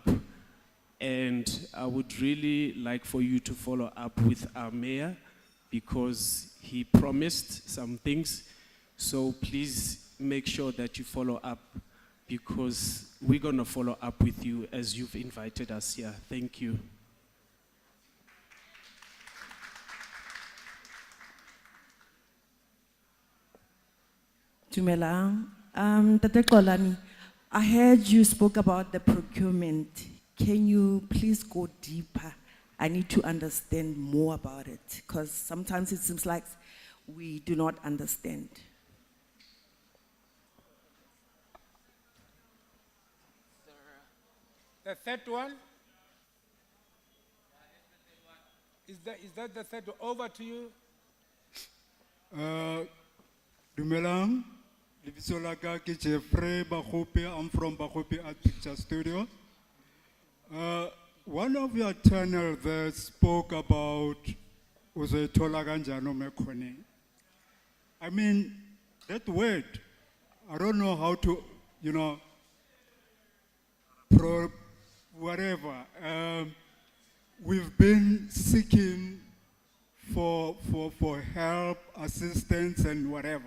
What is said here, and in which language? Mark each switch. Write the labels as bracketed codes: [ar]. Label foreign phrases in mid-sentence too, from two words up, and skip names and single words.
[en] And I would really like for you to follow up with our mayor because he promised some things. So please make sure that you follow up because we're going to follow up with you as you've invited us here. Thank you. Dumelang. Tate Xolani, I heard you spoke about the procurement. Can you please go deeper? I need to understand more about it because sometimes it seems like we do not understand. The third one? Is that the third one? Over to you. [tn] Dumelang, lebitso la ka ke Jeffrey Bagope. [en] I'm from Bagope Art Picture Studio. One of your channel there spoke about [zu] uzoyithola kanjani umekhone. [en] I mean, that word, I don't know how to, whatever. We've been seeking for help, assistance, and whatever.